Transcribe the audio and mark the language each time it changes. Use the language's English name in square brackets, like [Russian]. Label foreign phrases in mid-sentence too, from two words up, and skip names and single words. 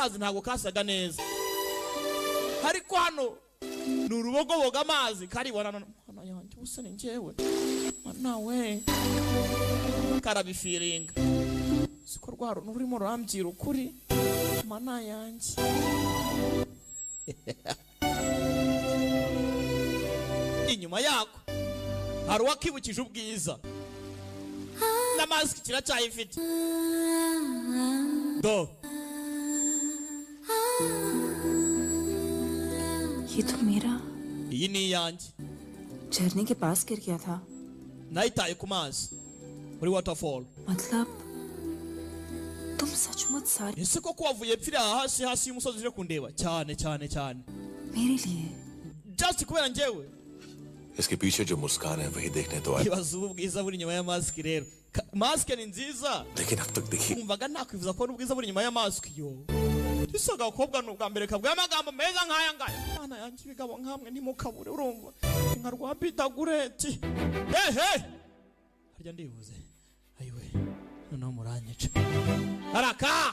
[Kinyarwanda] mazi ntago kasaga neza ariko hano ni urubogoboga amazi karibona hano yanjye ubusa ni njyewe nawe karabifiringa siko rwaro n'urimo rambwira ukuri mana yanjye inyuma yako hari uwakibukije ubwiza na mask kiracyayifite do [Hindi] ये तो मेरा [Kinyarwanda] iyi ni iyanjye [Hindi] झरने के पास गिर गया था [Kinyarwanda] nayitaye ku mazi muri waterfall [Hindi] मतलब तुम सचमुच सारी [Kinyarwanda] ese koko wavuye pfira hasi y'umusozi uje kundeba cyane [Hindi] मेरे लिए [Kinyarwanda] just kubera njyewe [Hindi] इसके पीछे जो मुस्कान है वही देखने तो आए [Kinyarwanda] ibaza ubwiza buri nyuma ya mask rero mask ni nziza [Hindi] लेकिन अब तक देखी [Kinyarwanda] umvaga nakwifuza ko ubwiza buri nyuma ya mask yo Isoga gakobwa n'ubwa mbere kabwa amagambo meza nk'aya ngaya mana yanjye ibigabo nkamwe ntimukabure urumva nka rwapitagureti harya ndibuze ayiwe noneho muranyica araka